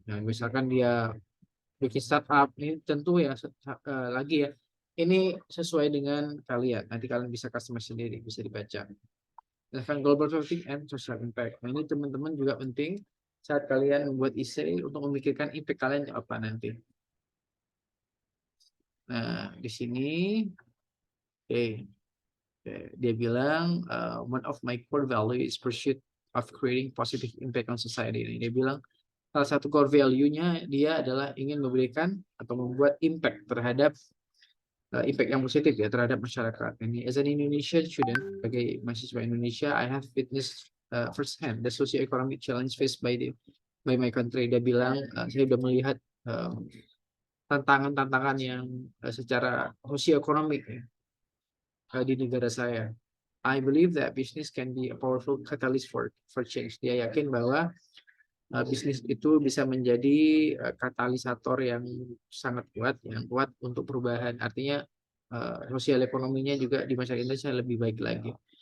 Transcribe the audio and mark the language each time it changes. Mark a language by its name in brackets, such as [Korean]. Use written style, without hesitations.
[Indonesian] Nah, misalkan dia bikin startup, ini tentu ya lagi ya, ini sesuai dengan kalian. Nanti kalian bisa customize sendiri, bisa dibaca. Misalkan [English] global thinking and social impact. [Indonesian] Nah, ini teman-teman juga penting saat kalian membuat essay untuk memikirkan impact kalian apa nanti. Nah, di sini dia bilang [English] one of my core value is pursuit of creating positive impact on society. [Indonesian] Dia bilang salah satu core value-nya dia adalah ingin memberikan atau membuat impact terhadap impact yang positif ya terhadap masyarakat. Ini [English] as an Indonesian student, [Indonesian] sebagai mahasiswa Indonesia, [English] I have witnessed firsthand the socio-economic challenge faced by my country. [Indonesian] Dia bilang saya sudah melihat tantangan-tantangan yang secara socio-ekonomik ya, di negara saya. [English] I believe that business can be a powerful catalyst for change. [Indonesian] Dia yakin bahwa bisnis itu bisa menjadi katalisator yang sangat kuat, untuk perubahan. Artinya sosial ekonominya juga di masyarakat Indonesia lebih baik lagi.